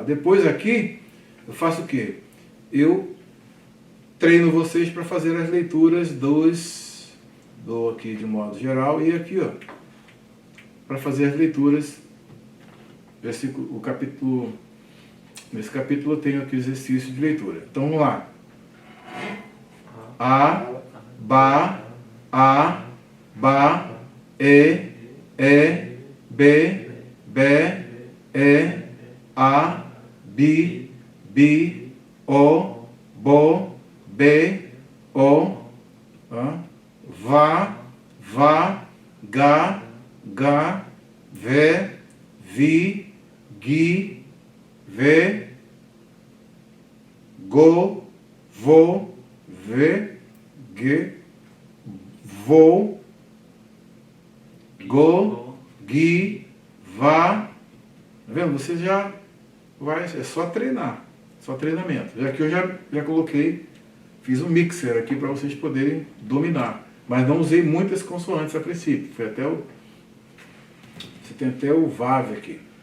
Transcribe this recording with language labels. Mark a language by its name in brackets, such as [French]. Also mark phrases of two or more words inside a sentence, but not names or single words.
[Portuguese] Depois aqui, eu faço o quê? Eu treino vocês para fazer as leituras do aqui de modo geral e aqui, ó, para fazer as leituras. O capítulo, nesse capítulo eu tenho aqui o exercício de leitura. Então vamos lá. A, ba, e, be, a, bi, o, bo, be, o, va, ga, ve, vi, gi, ve, go, vo, ve, ge, vo, go, gi, va. Tá vendo? Você já vai, é só treinar, só treinamento. Já que eu já coloquei, fiz um mixer aqui para vocês poderem dominar. Mas não usei muitas consoantes a princípio. Foi até você tem até o VAV aqui.